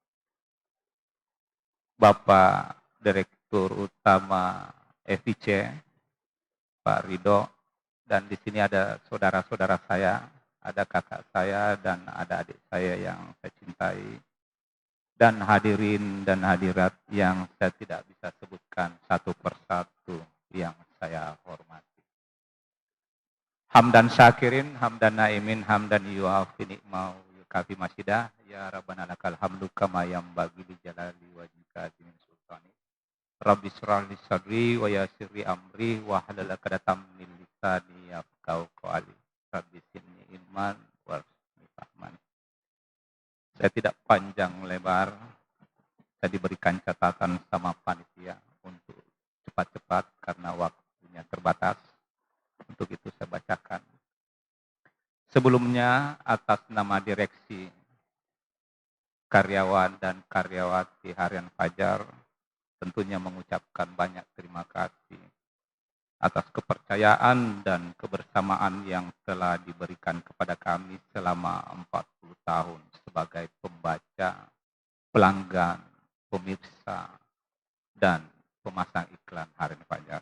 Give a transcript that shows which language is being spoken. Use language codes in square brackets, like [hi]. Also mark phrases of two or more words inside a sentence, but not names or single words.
[id] Bapak Direktur Utama FIC, Pak Ridho, dan di sini ada saudara-saudara saya, ada kakak saya dan ada adik saya yang saya cintai, dan hadirin dan hadirat yang saya tidak bisa sebutkan satu persatu yang saya hormati. [ar] حمدا شاكرين، حمدا ناعمين، حمدا يوافي نعمه يكافئ مزيده, يا ربنا لك الحمد كما ينبغي لجلال وجهك من سلطاني. رب اشرح لي صدري ويسر لي أمري واحلل عقدة من لساني يفقهوا قولي. رب زدني علما وارزقني فهما. [id] Saya tidak panjang lebar, saya diberikan catatan sama panitia untuk cepat-cepat karena waktunya terbatas. Untuk itu saya bacakan. Sebelumnya atas nama direksi, karyawan dan karyawati Harian Fajar tentunya mengucapkan banyak terima kasih atas kepercayaan dan kebersamaan yang telah diberikan kepada kami selama 40 tahun sebagai pembaca, pelanggan, pemirsa, dan pemasang iklan Harian Fajar.